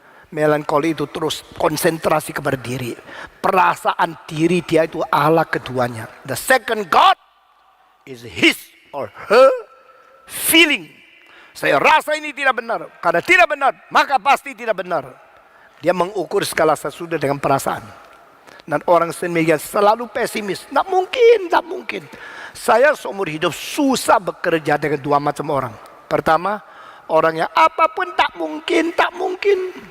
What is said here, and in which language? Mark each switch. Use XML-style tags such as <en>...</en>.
<id>Melankolik itu terus konsentrasi kepada diri. Perasaan diri dia itu Allah keduanya.</id> <en>The second God is his or her feeling.</en> <id>Saya rasa ini tidak benar. Karena tidak benar, maka pasti tidak benar. Dia mengukur segala sesuatu dengan perasaan. Dan orang sendirian selalu pesimis. Tidak mungkin, tidak mungkin. Saya seumur hidup susah bekerja dengan dua macam orang. Pertama, orang yang apapun tak mungkin, tak mungkin.</id>